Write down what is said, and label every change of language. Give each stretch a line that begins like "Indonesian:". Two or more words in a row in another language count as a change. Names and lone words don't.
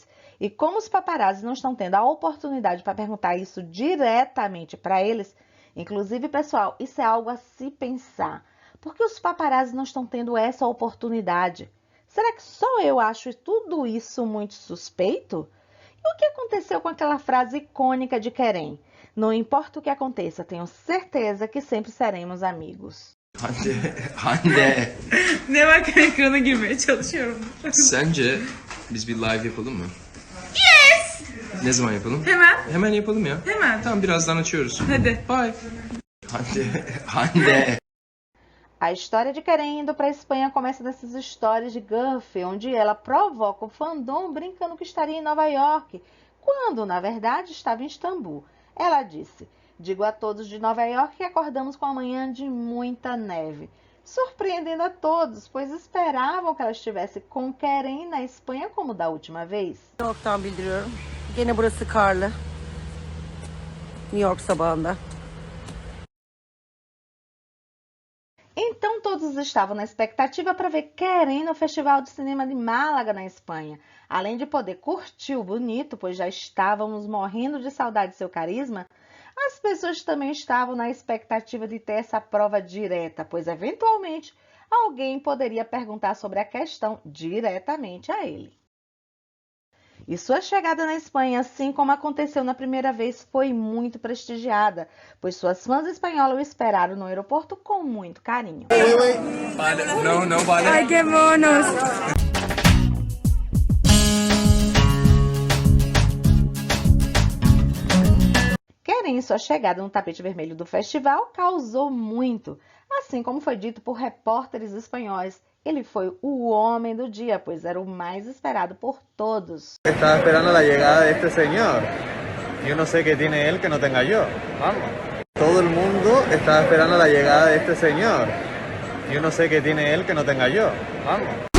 Portuguese: E como os paparazzi não estão tendo a oportunidade para perguntar isso diretamente para eles, inclusive, pessoal, isso é algo a se pensar. Por que os paparazzi não estão tendo essa oportunidade? Será que só eu acho tudo isso muito suspeito? E o que aconteceu com aquela frase icônica de Kerem? Não importa o que aconteça, tenho certeza que sempre seremos amigos.
Turkish: Hande, Ne varken ekrana girmeye çalışıyorum. sence biz bir live yapalım mı? Yes! Ne zaman yapalım? Hemen. Hemen yapalım ya. Hemen. Tamam, birazdan açıyoruz. Hadi. Bye. Hande.
Portuguese: A história de Kerem indo para a Espanha começa dessas histórias de Guff, onde ela provoca o fandom brincando que estaria em Nova York, quando, na verdade, estava em Istambul. Ela disse: digo a todos de Nova York que acordamos com a manhã de muita neve, surpreendendo a todos, pois esperavam que ela estivesse com Kerem na Espanha como da última vez.
Turkish: New York'tan bildiriyorum. Gene burası karlı. New York sabahında.
Portuguese: Então todos estavam na expectativa para ver Kerem no Festival de Cinema de Málaga, na Espanha. Além de poder curtir o bonito, pois já estávamos morrendo de saudade de seu carisma, as pessoas também estavam na expectativa de ter essa prova direta, pois eventualmente alguém poderia perguntar sobre a questão diretamente a ele. E sua chegada na Espanha, assim como aconteceu na primeira vez, foi muito prestigiada, pois suas fãs espanholas o esperaram no aeroporto com muito carinho.
Spanish: Vale. No, vale. Ay, qué monos.
Portuguese: Kerem, sua chegada no tapete vermelho do festival causou muito, assim como foi dito por repórteres espanhóis. Ele foi o homem do dia, pois era o mais esperado por todos.
Spanish: Estaba esperando la llegada de este señor. Yo no sé qué tiene él que no tenga yo. Vamos. Todo el mundo estaba esperando la llegada de este señor. Yo no sé qué tiene él que no tenga yo. Vamos.